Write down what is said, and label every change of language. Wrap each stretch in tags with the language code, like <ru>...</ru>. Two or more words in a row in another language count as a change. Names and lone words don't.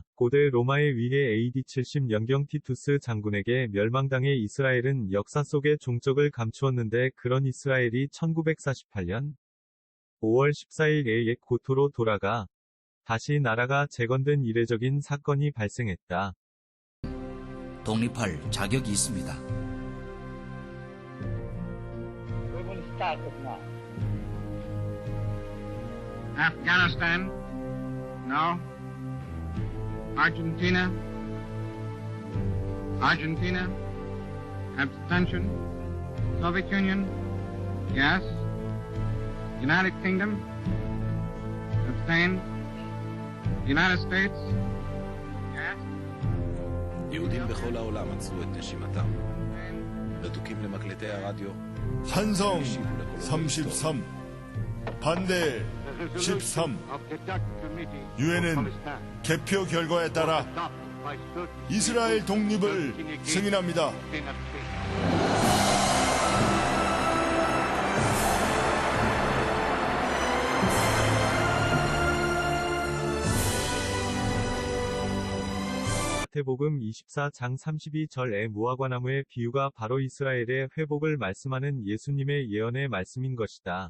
<ko>고대 로마에 의해 AD 70년경 티투스 장군에게 멸망당해 이스라엘은 역사 속에 종적을 감추었는데 그런 이스라엘이 1948년 5월 14일에 옛 고토로 돌아가 다시 나라가 재건된 이례적인 사건이 발생했다. 독립할 자격이 있습니다.</ko> <en>We're going to start it now. Afghanistan? No. Argentina? Argentina? Abstention? Soviet Union? Yes. United Kingdom? Abstain. United States? Yes.</en> <he>יהודים בכל העולם עצרו את נשימתם. רתוקים למקלטי הרדיו.</he> <ko>찬성 33, 반대 13. 유엔은 개표 결과에 따라 이스라엘 독립을 승인합니다. 마태복음 24장 32절의 무화과나무의 비유가 바로 이스라엘의 회복을 말씀하는 예수님의 예언의 말씀인 것이다.</ko>